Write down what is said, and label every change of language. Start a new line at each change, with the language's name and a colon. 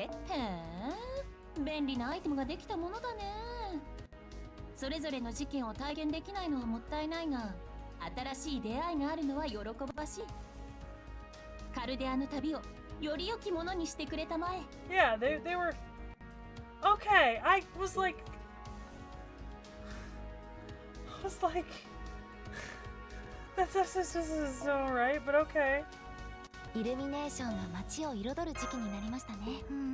Japanese: へえ、便利なアイテムができたものだね。それぞれの事件を体現できないのはもったいないが、新しい出会いがあるのは喜ばしい。カルデアの旅をより良きものにしてくれたまえ。
English: Yeah, they were okay. I was like this is alright, but okay.
Japanese: イルミネーションが街を彩る時期になりましたね。